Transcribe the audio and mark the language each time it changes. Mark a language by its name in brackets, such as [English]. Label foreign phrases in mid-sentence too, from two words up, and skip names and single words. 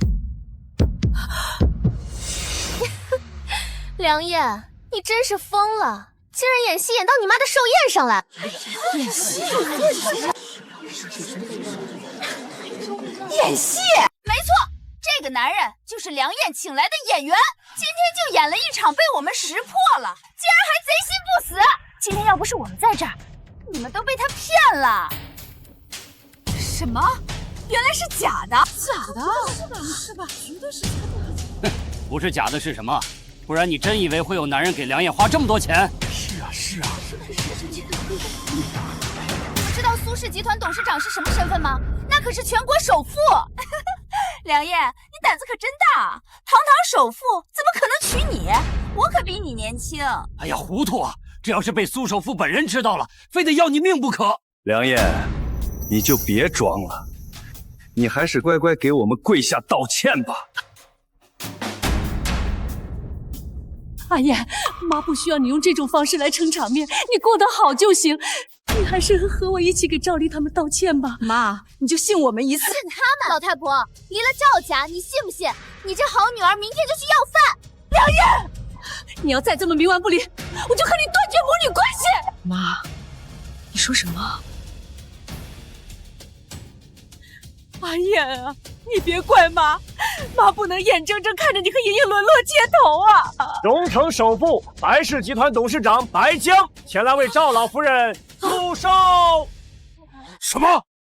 [Chinese] 梁硯，你真是瘋了，竟然演戲演到你媽的壽宴上來。演戲？演戲？沒錯，這個男人就是梁硯請來的演員，今天就演了一場被我們識破了，竟然還賊心不死。今天要不是我們在這兒，你們都被他騙了。什麼？原來是假的？假的？是吧？絕對是假的。不是假的是什麼？不然你真以為會有男人給梁硯花這麼多錢？是啊，是啊。你們知道蘇氏集團董事長是什麼身份嗎？那可是全國首富。梁硯，你膽子可真大，堂堂首富怎麼可能娶你？我可比你年輕。哎呀，糊塗啊！這要是被蘇首富本人知道了，非得要你命不可。梁硯，你就別裝了，你還是乖乖給我們跪下道歉吧。阿燕，媽不需要你用這種方式來撐場面，你過得好就行。你還是和我一起給趙麗他們道歉吧。媽，你就信我們一次。信他們？老太婆，離了趙家，你信不信？你這好女兒明天就去要飯。梁硯，你要再這麼冥頑不靈，我就和你斷絕母女關係。媽，你說什麼？阿燕啊，你别怪妈，妈不能眼睁睁看着你和莹莹沦落街头啊！荣城首富白氏集团董事长白江前来为赵老夫人祝寿。什么？